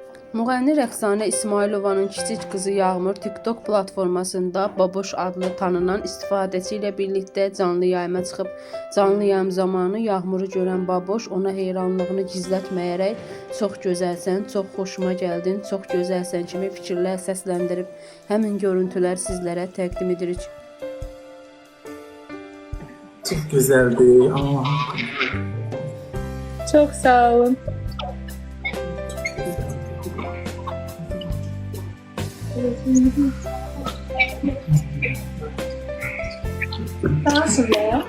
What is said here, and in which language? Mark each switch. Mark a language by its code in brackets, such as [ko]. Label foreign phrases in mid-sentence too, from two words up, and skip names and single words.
[az] Müğənni Rəqsanə İsmailovanın kiçik qızı Yağmur TikTok platformasında Baboş adlı tanınan istifadəçi ilə birlikdə canlı yayıma çıxıb. Canlı yayım zamanı Yağmuru görən Baboş ona heyranlığını gizlətməyərək "Çox gözəlsən, çox xoşuma gəldin, çox gözəlsən" kimi fikirlər səsləndirib. Həmin görüntülər sizlərə təqdim edirik. [tr] Çok güzeldi. Aa. Çok sağ olun. Nasıl ya?